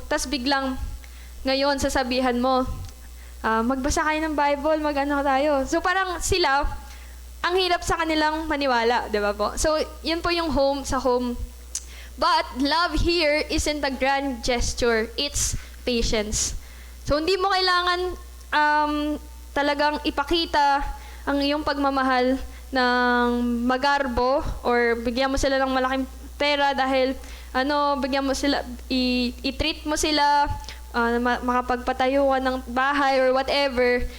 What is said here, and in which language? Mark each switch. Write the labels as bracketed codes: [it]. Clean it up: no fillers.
[tl] Tapos biglang ngayon sasabihan mo, magbasa kayo ng Bible, mag-ano tayo. So parang sila, ang hirap sa kanilang maniwala, di ba po? So yun po yung sa home. [en] But love here isn't a grand gesture, it's patience. [tl] So hindi mo kailangan talagang ipakita ang iyong pagmamahal ng magarbo or bigyan mo sila ng malaking pera dahil bigyan mo sila, i-treat mo sila, makapagpatayo ka ng bahay [en] or whatever.